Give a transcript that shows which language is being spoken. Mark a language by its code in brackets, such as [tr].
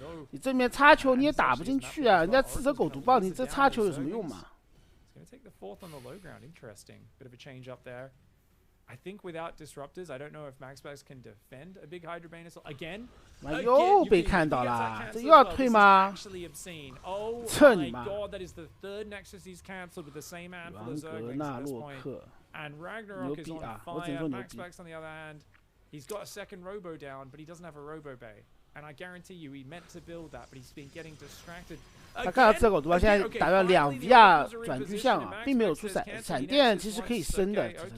[zh] 你这边插球你也打不进去啊，人家4车狗毒爆，你这插球有什么用嘛？ [en] Take the 4th on the low ground. Interesting. Bit of a change up there. I think without disruptors, I don't know if Max Max can defend a big Hydrobane assault again. [zh] 又被看到了，这又要退吗？ [en] Oh my god, that is the 3rd Nexus he's cancelled with the same handful of Zerglings at this point. And Ragnarok is on fire. Max Max on the other hand, he's got a 2nd Robo down, but he doesn't have a Robo Bay. And I guarantee you, he meant to build that, but he's been getting distracted. [zh] 他看到这狗毒爆，现在打到2 VR 转具象啊，并没有出闪电，其实可以升的。